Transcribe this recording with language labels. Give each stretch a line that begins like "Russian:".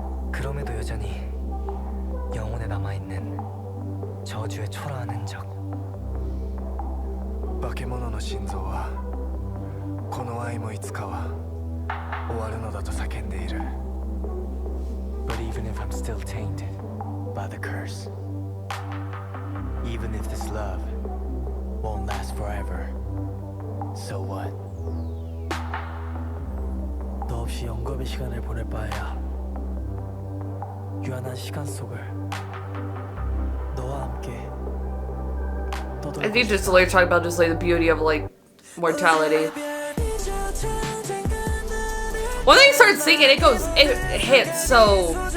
Korean: 그럼에도 여전히 영혼에 남아있는 저주의 초라한 흔적.
Japanese: 化け物の心臓はこの愛もいつかは終わるのだと叫んでいる
English: But even if I'm still tainted by the curse, even if this love won't last forever, so what?
Korean: 너 없이 영겁의 시간을 보낼 바에야 유한한 시간 속을 너와 함께
English: I think just later talking about just like the beauty of like mortality. When they start singing, it hits so.